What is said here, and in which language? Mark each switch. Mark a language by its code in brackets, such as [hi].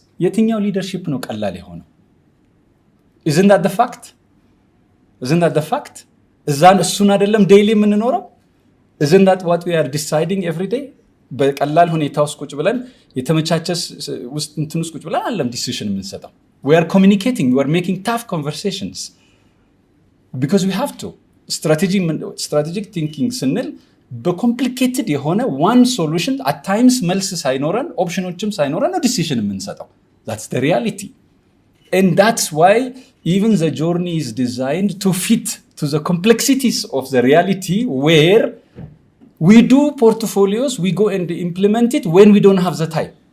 [am] የትኛው ሊደርሺፕ ነው ቀላል የሆነው? [en] isn't that the fact [am] እሱን አይደለም ዴይሊ የምንኖረው? [en] isn't that what we are deciding every day? [am] በቀላል ሁኔታ ውስጥ ቁጭ ብለን የተመቻቸ ውስጥ እንትን ውስጥ ቁጭ ብለን አይደለም ዲሲሽን የምንሰጠው። [en] we are communicating, we are making tough conversations because we have to. strategic thinking [am] ስንል በኮምፕሊኬትድ የሆነ [en] one solution at times [am] መልስ ሳይኖረን ኦፕሽኖችም ሳይኖረን ነው ዲሲሽን የምንሰጠው። [en] that's the reality, and that's why even the journey is designed to fit to the complexities of the reality where we do portfolios, we go and implement it when we don't have the time.